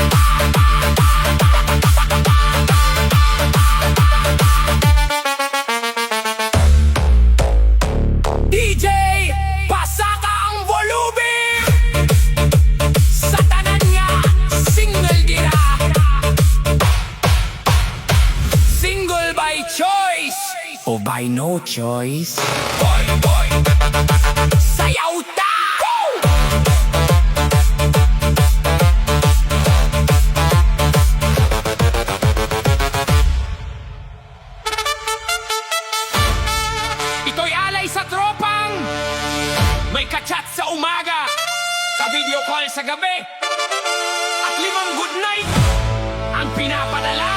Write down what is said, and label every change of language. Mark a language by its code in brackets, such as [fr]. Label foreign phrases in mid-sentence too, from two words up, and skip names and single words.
[ceb] DJ, pasaka ang volume. Sa tanan nga, single gira. [en] Single by choice o by no choice. Boy. [ceb] Sayaw ta! [tl] Ito'y alay sa tropang may kachat sa umaga, ka- [en] video call [tl] sa gabi, at 5 [en] good night [tl] ang pinapadala.